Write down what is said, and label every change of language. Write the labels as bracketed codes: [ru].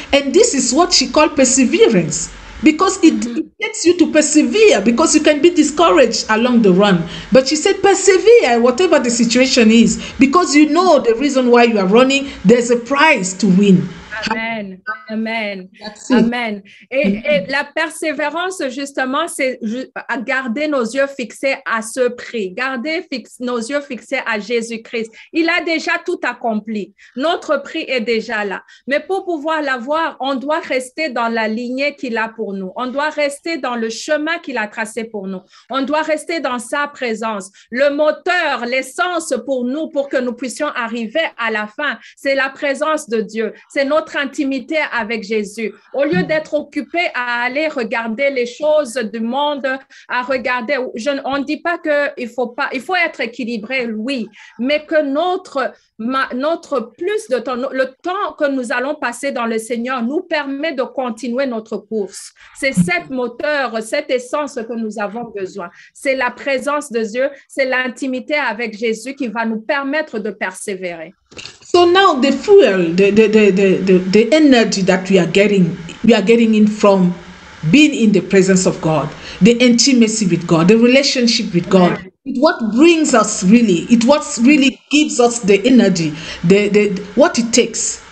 [en] And this is what she called perseverance, because it gets you to persevere, because you can be discouraged along the run. But she said persevere whatever the situation is, because you know the reason why you are running, there's a prize to win. Amen, amen, amen. [fr] Et la persévérance, justement, c'est à garder nos yeux fixés à ce prix, garder nos yeux fixés à Jésus-Christ. Il a déjà tout accompli. Notre prix est déjà là. Mais pour pouvoir l'avoir, on doit rester dans la lignée qu'il a pour nous. On doit rester dans le chemin qu'il a tracé pour nous. On doit rester dans sa présence. Le moteur, l'essence pour nous, pour que nous puissions arriver à la fin, c'est la présence de Dieu. C'est notre intimité avec Jésus. Au lieu d'être occupé à aller regarder les choses du monde, à regarder, on ne dit pas il faut être équilibré, oui, mais que notre plus de temps, le temps que nous allons passer dans le Seigneur nous permet de continuer notre course. C'est cette moteur, cette essence que nous avons besoin. C'est la présence de Dieu, c'est l'intimité avec Jésus qui va nous permettre de persévérer. [en] So now the fuel, the energy that we are getting in from being in the presence of God, the intimacy with God, the relationship with God. It's what brings us really, it's what really gives us the energy, what it takes.